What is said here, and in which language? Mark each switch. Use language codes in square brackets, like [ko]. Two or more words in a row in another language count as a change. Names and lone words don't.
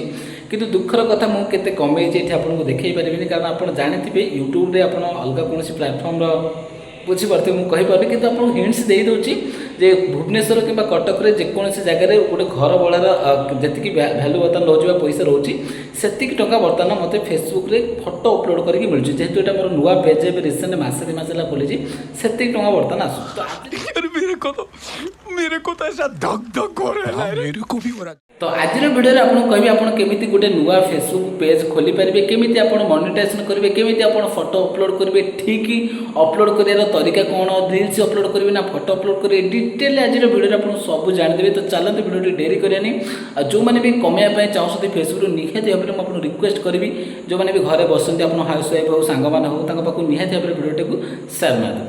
[or] କିନ୍ତୁ ଦୁଃଖର କଥା ମୁଁ କେତେ କମେଇଛି ଏଠି ଆପଣଙ୍କୁ ଦେଖାଇ ପାରିବିନି, କାରଣ ଆପଣ ଜାଣିଥିବେ ୟୁଟ୍ୟୁବରେ ଆପଣ ଅଲଗା କୌଣସି ପ୍ଲାଟଫର୍ମର ବୁଝିପାରୁଥିବେ ମୁଁ କହିପାରୁନି, କିନ୍ତୁ ଆପଣଙ୍କୁ ହିଣ୍ଟସ୍ ଦେଇଦେଉଛି ଯେ ଭୁବନେଶ୍ୱର କିମ୍ବା କଟକରେ ଯେକୌଣସି ଜାଗାରେ ଗୋଟେ ଘର ଭଡ଼ାର ଯେତିକି ଭ୍ୟାଲୁ ବର୍ତ୍ତମାନ ରହୁଛି ବା ପଇସା ରହୁଛି ସେତିକି ଟଙ୍କା ବର୍ତ୍ତମାନ ମୋତେ ଫେସବୁକ୍ରେ ଫଟୋ ଅପଲୋଡ଼ କରିକି ମିଳୁଛି। ଯେହେତୁ ଏଇଟା ମୋର ନୂଆ ପେଜ୍ ଏବେ ରିସେଣ୍ଟ ମାସେ ଦୁଇ ମାସ ହେଲା ଖୋଲିଛି, ସେତିକି टଙ୍କା ବର୍ତ୍ତମାନ ଆସୁଛି। ତ [hi] यार मेरे को तो ऐसा धक धक हो रहा है। मेरे को भी हो रहा। [or] ତ ଆଜିର ଭିଡ଼ିଓରେ ଆପଣଙ୍କୁ କହିବି ଆପଣ କେମିତି ଗୋଟେ ନୂଆ ଫେସବୁକ୍ ପେଜ୍ ଖୋଲିପାରିବେ, କେମିତି ଆପଣ ମନିଟାଇଜେସନ୍ କରିବେ, କେମିତି ଆପଣ ଫଟୋ ଅପଲୋଡ଼ କରିବେ, ଠିକ୍ ଅପଲୋଡ଼ କରିବାର ତରିକା କ'ଣ, ରିଲ୍ସ ଅପଲୋଡ଼ କରିବେ ନା ଫଟୋ ଅପଲୋଡ଼ କରିବେ, ଡିଟେଲ୍ ଆଜିର ଭିଡ଼ିଓରେ ଆପଣ ସବୁ ଜାଣିଦେବେ। ତ ଚାଲନ୍ତୁ ଭିଡ଼ିଓଟି ଡେରି କରିବାନି। ଆଉ ଯେଉଁମାନେ ବି କମାଇବା ପାଇଁ ଚାହୁଁଛନ୍ତି ଫେସବୁକ୍ରୁ ନିହାତି ଭାବରେ ମୁଁ ଆପଣଙ୍କୁ ରିକ୍ୱେଷ୍ଟ କରିବି, ଯେଉଁମାନେ ବି ଘରେ ବସନ୍ତି ଆପଣ [en] house wife [or] ହେଉ ସାଙ୍ଗମାନେ ହେଉ ତାଙ୍କ ପାଖକୁ ନିହାତି ଭାବରେ ଭିଡ଼ିଓଟିକୁ ସେୟାର ମାରିଦେବେ।